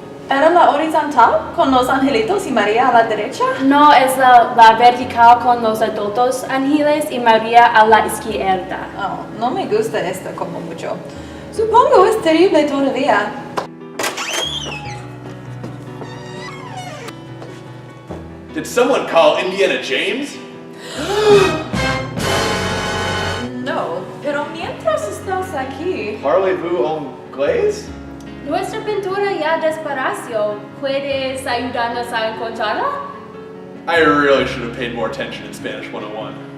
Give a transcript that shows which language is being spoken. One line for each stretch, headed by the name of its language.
Spanish: ¿Era la horizontal con los angelitos y María a la derecha? No, es la vertical con los adultos ángeles y María a la izquierda. Oh, no me gusta esto como mucho. Supongo es terrible todavía.
English: Did someone call Indiana James?
Spanish: No, pero mientras estás aquí...
French: Parlez-vous anglais?
Spanish: Nuestra pintura ya desapareció. ¿Puedes ayudarnos a encontrarla?
English: I really should have paid more attention in Spanish 101.